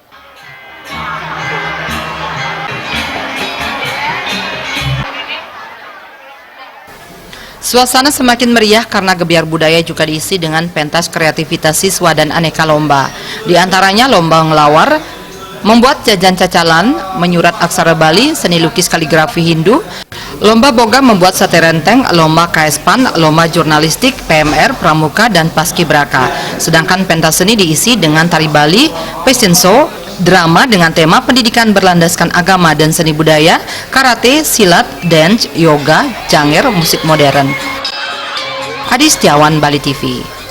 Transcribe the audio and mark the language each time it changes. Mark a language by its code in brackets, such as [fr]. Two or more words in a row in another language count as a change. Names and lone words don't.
[id] Suasana semakin meriah karena gebiar budaya juga diisi dengan pentas kreativitas siswa dan aneka lomba. Di antaranya lomba ngelawar, membuat jajan cacalan, menyurat aksara Bali, seni lukis kaligrafi Hindu, lomba boga membuat sate renteng, lomba KS-PAN, lomba jurnalistik, PMR, pramuka, dan paskibraka. Sedangkan pentas seni diisi dengan tari Bali, [en] fashion show, [id] drama dengan tema pendidikan berlandaskan agama dan seni budaya, karate, silat, dance, yoga, janger, musik modern. Adi Setiawan, Bali TV.